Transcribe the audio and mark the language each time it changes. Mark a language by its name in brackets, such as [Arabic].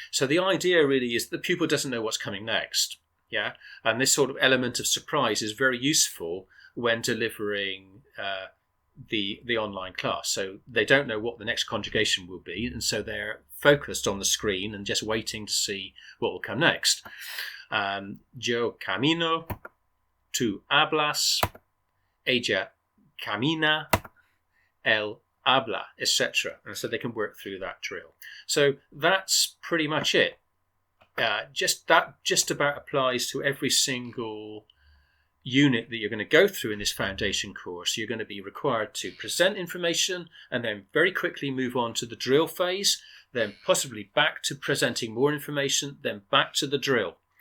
[English] So the idea really is the pupil doesn't know what's coming next. Yeah, and this sort of element of surprise is very useful when delivering the online class. So they don't know what the next conjugation will be, and so they're focused on the screen and just waiting to see what will come next. [Spanish] Yo camino, tú hablas, ella camina, él habla, etc. [English] And so they can work through that drill. So that's pretty much it. Just about applies to every single unit that you're going to go through in this foundation course. You're going to be required to present information and then very quickly move on to the drill phase, then possibly back to presenting more information, then back to the drill.